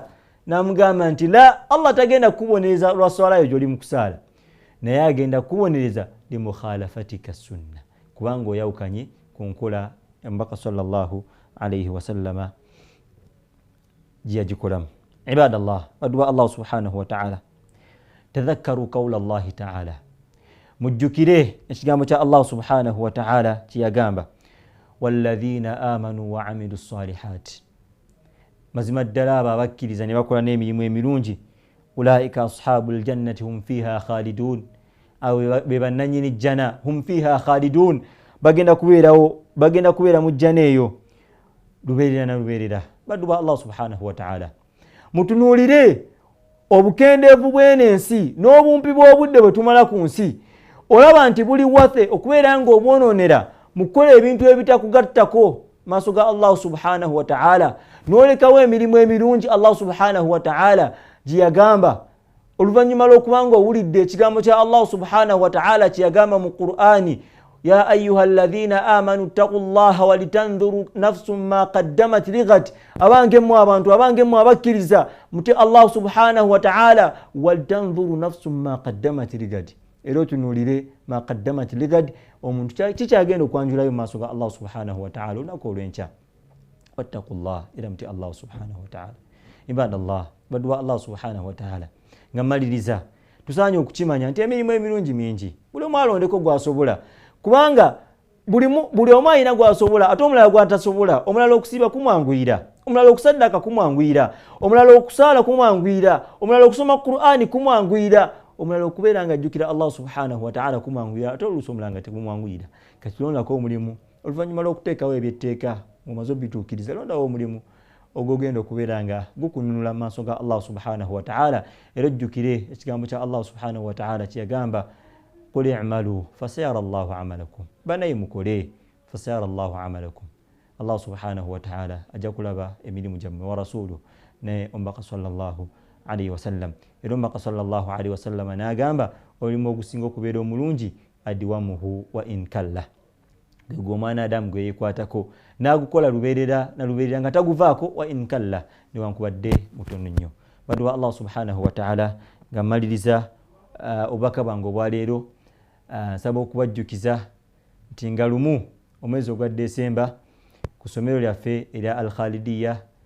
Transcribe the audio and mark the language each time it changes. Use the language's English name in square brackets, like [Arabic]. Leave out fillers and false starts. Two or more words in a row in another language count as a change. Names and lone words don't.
[Ganda] Namugamba nti la, Allah tagenda kukubonereza lwa swala yo gy'oli mu kusaala, naye agenda kukubonereza [Arabic] لمخالفتك سنة, [Ganda] kubanga oyawukanye ku nkola Omubaka [Arabic] صلى الله عليه وسلم [Ganda] gye yagikolamu. [Arabic] عباد الله، بدوا الله سبحانه وتعالى، تذكروا قول الله تعالى, [Ganda] mujjukire ekigambo kya Allah [Arabic] سبحانه وتعالى [Ganda] kiyagamba [Arabic] والذين آمنوا وعملوا الصالحات, [Ganda] mazima ddala abo abakkiriza ne bakola n'emirimu emirungi, [Arabic] أولئك أصحاب الجنة هم فيها خالدون, [Ganda] abo be bannannyini jjana, [Arabic] هم فيها خالدون, [Ganda] bagenda kubeera mu jjana eyo lubeerera na lubeerera. Baddu ba [Arabic] Allah سبحانه وتعالى, [Ganda] mutunuulire obukendeevu bw'ensi n'obumpi bw'obudde bwe tumala ku nsi, olaba nti buli wathe okubeera ng'obwonoonera mu kukola ebintu ebitakugattako maaso ga Allah [Arabic] سبحانه وتعالى, [Ganda] n'olekawo emirimu emirungi Allah [Arabic] سبحانه وتعالى [Ganda] gye yagamba oluvannyuma lw'okubanga owulidde ekigambo kya Allah [Arabic] سبحانه وتعالى [Ganda] kye yagamba mu Qur'ani, [Arabic] يا أيها الذين آمنوا اتقوا الله ولتنظر نفس ما قدمت لغد, [Ganda] abange mu abantu, abange mu abakkiriza muti Allah [Arabic] سبحانه وتعالى, ولتنظر نفس ما قدمت لغد, [Ganda] era otunuulire [Arabic] ما قدمت لغد, [Ganda] omuntu kikyagenda okwanjulayo maaso ga Allah [Arabic] سبحانه وتعالى [Ganda] olunaku olw'enkya. [Arabic] واتقوا الله, [Ganda] era muti [Arabic] Allah سبحانه وتعالى. عباد الله، بدوا الله سبحانه وتعالى, [Ganda] nga maliriza tusaanye okukimanya nti emirimu emirungi mingi, buli omu alondeko gwasobola, kubanga buli omu alina gwasobola, ate omulala gwatasobola. Omulala okusiiba kumwanguyira, omulala okusaddaka kumwanguyira, omulala okusaala kumwanguyira, omulala okusoma Qur'ani kumwanguyira, omulala okubeera nga ajjukira Allah [Arabic] سبحانه وتعالى [Ganda] kumwanguyira, ate oluusi omulala nga tekumwanguyira. Kati londako omulimu oluvannyuma lw'okuteekawo ebyetteeka omaze obituukiriza, londawo omulimu ogwogenda okubeera nga gukununula mu maaso ga Allah [Arabic] سبحانه وتعالى. [Ganda] Era ojjukire ekigambo kya Allah [Arabic] سبحانه وتعالى [Ganda] kiyagamba [Arabic] قل اعملوا فسيرى الله عملكم, [Ganda] banaye mukole [Arabic] فسيرى الله عملكم, [Ganda] Allah [Arabic] سبحانه وتعالى [Ganda] ajja kulaba emirimu gyammwe, [Arabic] ورسوله [Ganda] ne Omubaka [Arabic] صلى الله عليه وسلم. [Ganda] Era Omubaka [Arabic] صلى الله عليه وسلم [Ganda] n'agamba omulimu ogusinga okubeera omulungi [Arabic] أدومه وإن قل, [Ganda] gwe omwana Adamu gwe yeekwatako n'agukola lubeerera na lubeerera nga taguvaako, [Arabic] وإن قل [Ganda] newankubadde mutono nnyo. Badwa Allah [Arabic] سبحانه وتعالى, [Ganda] nga mmaliriza obubaka bwange obwaleero, nsaba okubajjukiza nti nga lumu omwezi ogwa Desemba ku ssomero lyaffe erya Al Khalidiya